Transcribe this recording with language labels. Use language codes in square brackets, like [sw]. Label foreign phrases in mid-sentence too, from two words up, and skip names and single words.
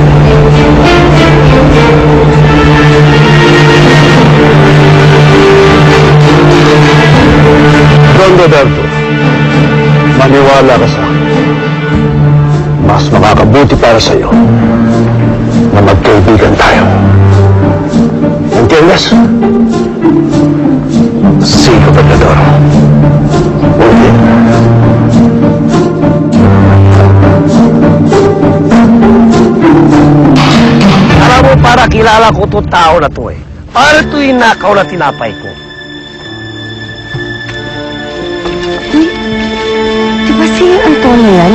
[tl] Don Roberto, maniwala ka sa akin. Mas makakabuti para sa iyo na magkaibigan tayo. [es] ¿Entiendes? Sí, Gobernador. Muy bien. [tl] Alam mo, para kilala ko to tao na to eh. Para ito yung nakaw na tinapay ko. Di ba si Antonio yan?